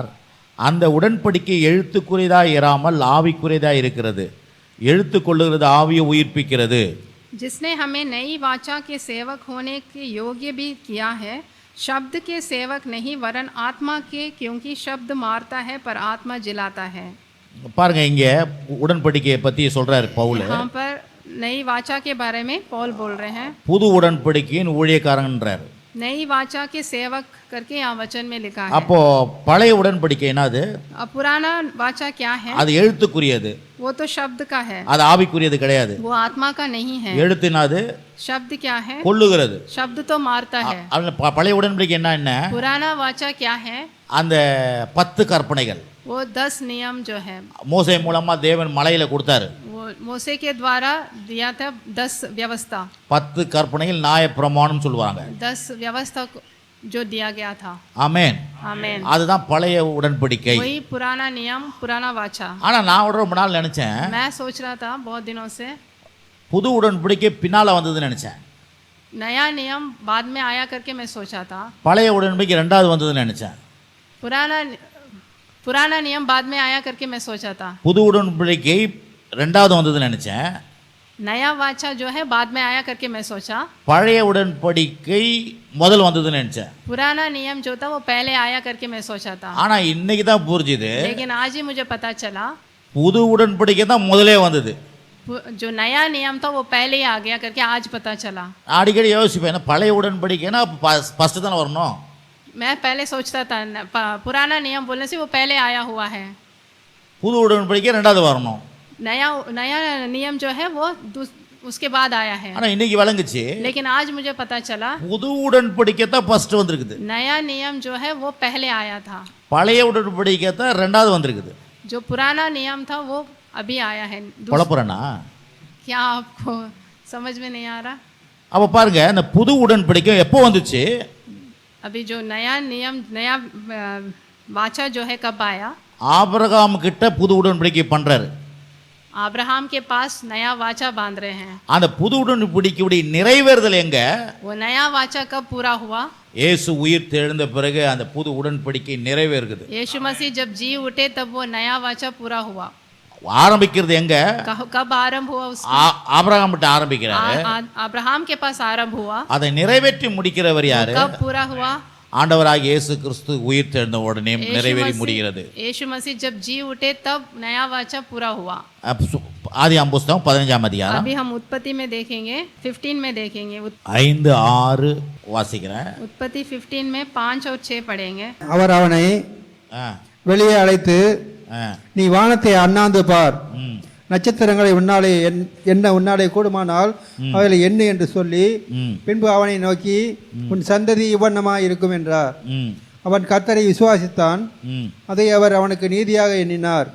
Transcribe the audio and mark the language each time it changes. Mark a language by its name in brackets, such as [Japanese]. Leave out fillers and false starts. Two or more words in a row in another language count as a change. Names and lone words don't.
[Tamil] அந்த உடன்படிக்கை எழுத்துக்குரியதாக இராமல் ஆவிக்குரியதாக இருக்கிறது. எழுத்து கொள்ளுகிறது ஆவியை உயிர்ப்பிக்கிறது. [Hindi] जिसने हमें नई वाचा के सेवक होने के योग्य भी किया है, शब्द के सेवक नहीं वरन आत्मा के, क्योंकि शब्द मारता है पर आत्मा जिलाता है। [Tamil] பாருங்க, இங்க உடன்படிக்கையை பத்தி சொல்றாரு பவுல். [Hindi] यहाँ पर नई वाचा के बारे में पौल बोल रहे हैं। [Tamil] புது உடன்படிக்கையின் ஊழியக்காரன்றார். [Hindi] नई वाचा के सेवक करके यहाँ वचन में लिखा है। [Tamil] அப்போ பழைய உடன்படிக்கை என்னது? [Hindi] अब पुराना वाचा क्या है? [Tamil] அது எழுத்துக்குரியது, [Hindi] वो तो शब्द का है, [Tamil] அது ஆவிக்குரியது கிடையாது. [Hindi] वो आत्मा का नहीं है। [Tamil] எழுத்துனாது [Hindi] शब्द क्या है? [Tamil] கொல்லுகிறது. [Hindi] शब्द तो मारता है। [Tamil] பழைய உடன்படிக்கை என்ன? [Hindi] पुराना वाचा क्या है? [Tamil] அந்த 10 கற்பனைகள் [Hindi] वो 10 नियम जो है, [Tamil] மோசே மூலமா தேவன் மலையில கொடுத்தாரு. [Hindi] वो मूसे के द्वारा दिया था। 10 व्यवस्था, [Tamil] 10 கற்பனைகள் நியாயப்பிரமாணம் சொல்லுவாங்க. [Hindi] 10 व्यवस्था जो दिया गया था। [Tamil] ஆமென். [Hindi] आमेन। [Tamil] அதுதான் பழைய உடன்படிக்கை. [Hindi] वही पुराना नियम, पुराना वाचा। [Tamil] ஆனா நான் ரொம்ப நாள் நினைச்சேன், [Hindi] मैं सोच रहा था बहुत दिनों से [Tamil] புது உடன்படிக்கை பின்னால வந்ததுன்னு நினைச்சேன். [Hindi] नया नियम बाद में आया करके मैं सोचा था। [Tamil] பழைய உடன்படிக்கை 2வது வந்ததுன்னு நினைச்சேன். [Hindi] पुराना नियम बाद में आया करके मैं सोचा था। [Tamil] புது உடன்படிக்கை 2வது வந்ததுன்னு நினைச்சேன். [Hindi] नया वाचा जो है बाद में आया करके मैं सोचा। [Tamil] பழைய உடன்படிக்கை முதல் வந்ததுன்னு நினைச்சேன். [Hindi] पुराना नियम जो था वो पहले आया करके मैं सोचा था। [Tamil] ஆனா இன்னைக்கு தான் புரிஞ்சுது, [Hindi] लेकिन आज ही मुझे पता चला [Tamil] புது உடன்படிக்கை தான் முதலே வந்தது. [Hindi] जो नया नियम था वो पहले ही आ गया करके आज पता चला। [Tamil] அடிக்கடி யோசிப்பேன், பழைய உடன்படிக்கைன்னா ஃபர்ஸ்ட் தானே வரணும். [Hindi] मैं पहले सोचता था पुराना नियम बोलने से वो पहले आया हुआ है, [Tamil] புது உடன்படிக்கை 2வது வரணும். [Hindi] नया नियम जो है वो उसके बाद आया है। [Tamil] ஆனா இன்னைக்கு விளங்குச்சு, [Hindi] लेकिन आज मुझे पता चला [Tamil] புது உடன்படிக்கை தான் ஃபர்ஸ்ட் வந்திருக்குது, [Hindi] नया नियम जो है वो पहले आया था, [Tamil] பழைய உடன்படிக்கை தான் 2வது வந்திருக்குது. [Hindi] जो पुराना नियम था वो अभी आया है। [Tamil] குழப்பறனா? [Hindi] क्या आपको समझ में नहीं आ रहा? [Tamil] அப்ப பாருங்க, இந்த புது உடன்படிக்கை எப்போ வந்துச்சு? [Hindi] अभी जो नया नियम, नया वाचा जो है कब आया? [Tamil] ஆபிரகாம் கிட்ட புது உடன்படிக்கை பண்றாரு. [Hindi] अब्राहम के पास नया वाचा बांध रहे हैं। [Tamil] அந்த புது உடன்படிக்கையுடைய நிறைவேறுதல் எங்க? [Hindi] वो नया वाचा कब पूरा हुआ? [Tamil] இயேசு உயிர் தெழுந்த பிறகு அந்த புது உடன்படிக்கை நிறைவேறுகிறது. [Hindi] यीशु मसीह जब जी उठे तब वो नया वाचा पूरा हुआ। [Tamil] ஆரம்பிக்கிறது எங்க? [Hindi] कब आरंभ हुआ उसका? [Tamil] ஆபிரகாம் கிட்ட ஆரம்பிக்கிறாரு. [Hindi] अब्राहम के पास आरंभ हुआ। [Tamil] அதை நிறைவேற்றி முடிக்கிறவர் யாரு? [Hindi] कब पूरा हुआ? [Tamil] ஆண்டவராகிய இயேசு கிறிஸ்து உயிர் தெழுந்த உடனே நிறைவேறி முடிகிறது. [Hindi] यीशु मसीह जब जी उठे तब नया वाचा पूरा हुआ. [Tamil] ஆதியாகமம் புஸ்தகம் 15ஆம் அதிகாரம். [Hindi] अभी हम उत्पत्ति में देखेंगे, 15 में देखेंगे. [Tamil] 5 6 வாசிக்கிறேன். [Hindi] उत्पत्ति 15 में 5 और 6 पढ़ेंगे. [Tamil] அவர் அவனை வெளியே அழைத்து, நீ வானத்தை அண்ணாந்து பார், நட்சத்திரங்களை உன்னாலே உன்னாலே கூடுமானால் அவைகளை எண்ணு என்று சொல்லி, பின்பு அவனை நோக்கி, உன் சந்ததி இவ்வண்ணமாய் இருக்கும் என்றார். அவன் கர்த்தரை விசுவாசித்தான், அதை அவர் அவனுக்கு நீதியாக எண்ணினார்.